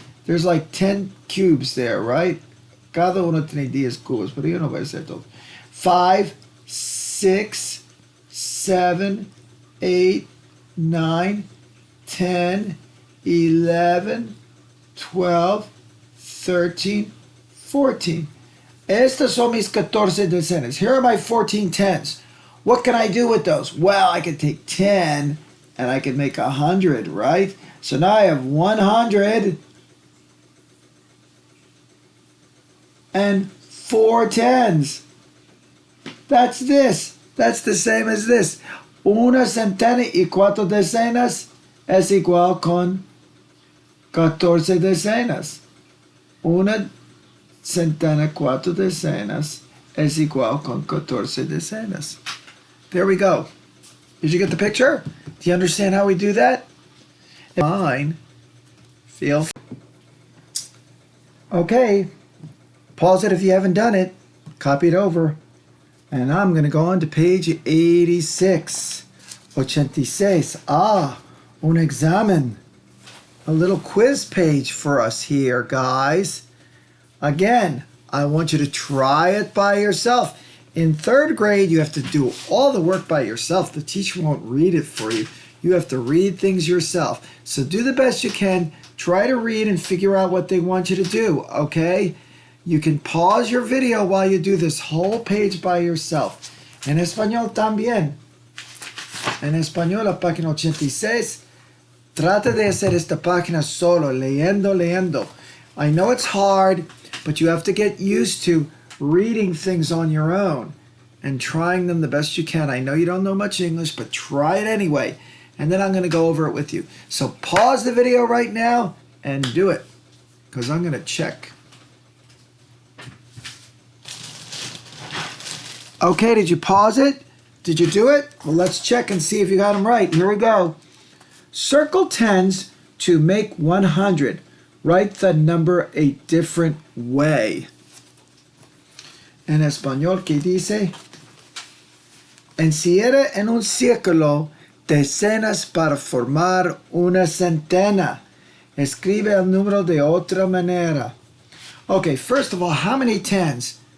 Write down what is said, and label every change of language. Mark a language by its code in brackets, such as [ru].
[en] There's like 10 cubes there, right? [es] Cada uno tiene 10 cubos, pero yo no voy a hacer todo. [en] 5, 6, 7, 8, 9, 10, 11, 12, 13, 14. [es] Estas son mis 14 decenas. Here are my 14 tens. [en] What can I do with those? Well, I can take 10 and I can make 100, right? So now I have 100 and 4 tens. That's this. That's the same as this. [es] Una centena y 4 decenas es igual con 14 decenas. Una centena, 4 decenas es igual con 14 decenas. [en] There we go. Did you get the picture? Do you understand how we do that? Fine. Feel free. Okay. Pause it if you haven't done it. Copy it over. And I'm going to go on to page 86. [es] 86. Un examen. [en] A little quiz page for us here, guys. Again, I want you to try it by yourself. In 3rd grade, you have to do all the work by yourself. The teacher won't read it for you. You have to read things yourself. So do the best you can. Try to read and figure out what they want you to do, okay? You can pause your video while you do this whole page by yourself. [es] En español también. En español, la página 86. Trata de hacer esta página solo, leyendo. [en] I know it's hard, but you have to get used to reading things on your own and trying them the best you can. I know you don't know much English, but try it anyway. And then I'm going to go over it with you. So pause the video right now and do it, because I'm going to check. Okay, did you pause it? Did you do it? Well, let's check and see if you got them right. Here we go. Circle tens to make 100. Write the number a different way. [es] En español, ¿qué dice? Encierra en un círculo decenas para formar una centena. Escribe el número de otra manera. [en] Okay, first of all, how many tens?